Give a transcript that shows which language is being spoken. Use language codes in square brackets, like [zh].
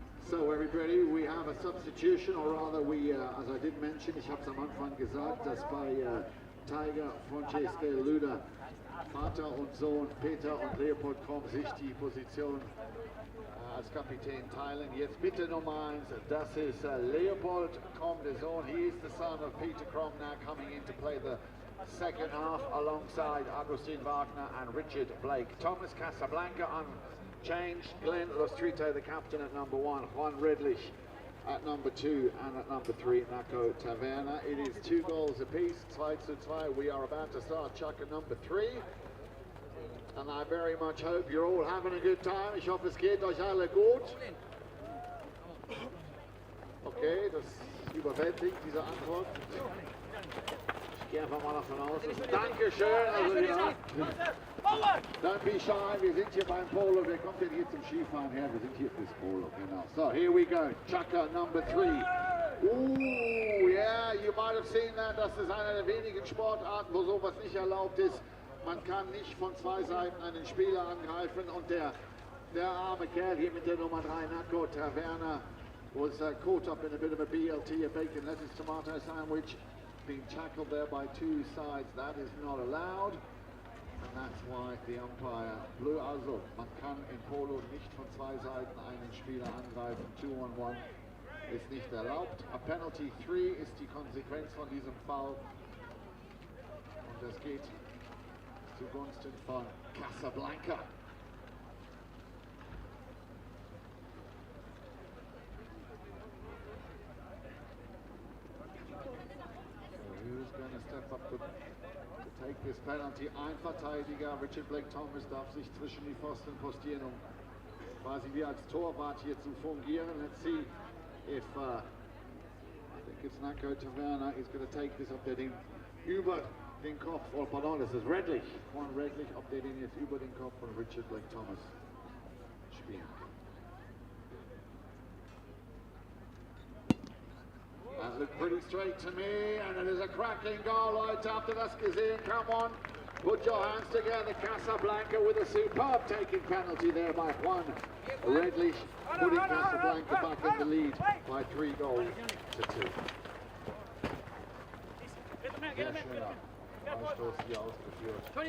[en] So everybody, we have a substitution, or rather we, as I did mention, [de] ich habe es am Anfang gesagt, dass bei Tiger von Scaleluna Vater und Sohn Peter und Leopold Krom sich die Position als Kapitän teilen. Jetzt bitte Nummer 1, das ist Leopold Krom, der Sohn. [en] He is the son of Peter Krom, now coming in to play the second half alongside Agustin Wagner and Richard Blake. Thomas Casablanca unchanged, Glenn Lostrito, the captain at number 1, Juan Redlich at number 2, and at number 3, Naco Taverna. It is 2 goals apiece, 2-2. We are about to start Chaka number 3. And I very much hope you're all having a good time. [de] Ich hoffe, es geht euch alle gut. Okay, das überwältigt diese Antwort. Ich gehe einfach mal davon aus. Dankeschön. Also, ja. [en] Don't be shy, [de] wir sind hier beim Polo. Wer kommt denn hier zum Skifahren her? Wir sind hier fürs Polo, genau. [en] So, here we go. Chaka number 3. Ooh, yeah, you might have seen that. [de] Das ist eine der wenigen Sportarten, wo sowas nicht erlaubt ist. Man kann nicht von 2 Seiten einen Spieler angreifen, und der arme Kerl hier mit der Nummer 3, [en] Naco Taverna, was caught up in a bit of a BLT, a bacon lettuce tomato sandwich, being tackled there by 2 sides. That is not allowed, and that's why the umpire blew. [de] Also, man kann in Polo nicht von 2 Seiten einen Spieler angreifen. 2-on-1 ist nicht erlaubt. A penalty 3 ist die Konsequenz von diesem Foul, und das geht zugunsten von Casablanca. [en] Who's going to step up to take this penalty? [de] Ein Verteidiger, Richard Blake Thomas, darf sich zwischen die Pfosten postieren, um quasi wie als Torwart hier zu fungieren. [en] Let's see if I think it's Naco Taverna is going to take this up there [de] über den Kopf, oh pardon, das ist Redlich, Juan Redlich, ob der den jetzt über den Kopf von Richard Blake Thomas spielen kann. [en] That looked pretty straight to me, and it is a cracking goal. [de] Leute, habt ihr das gesehen? [en] Come on, put your hands together. Casablanca with a superb taking penalty there by Juan Redlich, putting Casablanca back in the lead by 3 goals to 2. [de] Sehr schöner Freistoß hier ausgeführt.